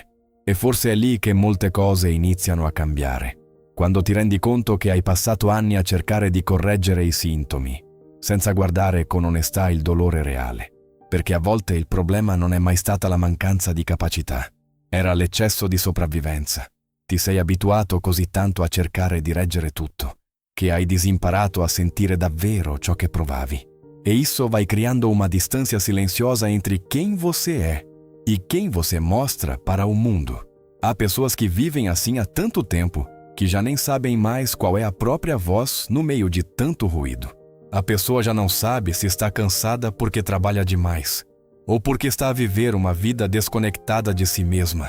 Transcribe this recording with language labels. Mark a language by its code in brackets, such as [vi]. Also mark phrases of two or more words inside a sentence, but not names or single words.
[it] E forse è lì che molte cose iniziano a cambiare, quando ti rendi conto che hai passato anni a cercare di correggere i sintomi, senza guardare con onestà il dolore reale, perché a volte il problema non è mai stata la mancanza di capacità, era l'eccesso di sopravvivenza. Ti sei abituato così tanto a cercare di reggere tutto, che hai disimparato a sentire davvero ciò che provavi. [pt] E isso vai criando uma distância silenciosa entre quem você é e quem você mostra para o mundo. Há pessoas que vivem assim há tanto tempo que já nem sabem mais qual é a própria voz no meio de tanto ruído. A pessoa já não sabe se está cansada porque trabalha demais ou porque está a viver uma vida desconectada de si mesma.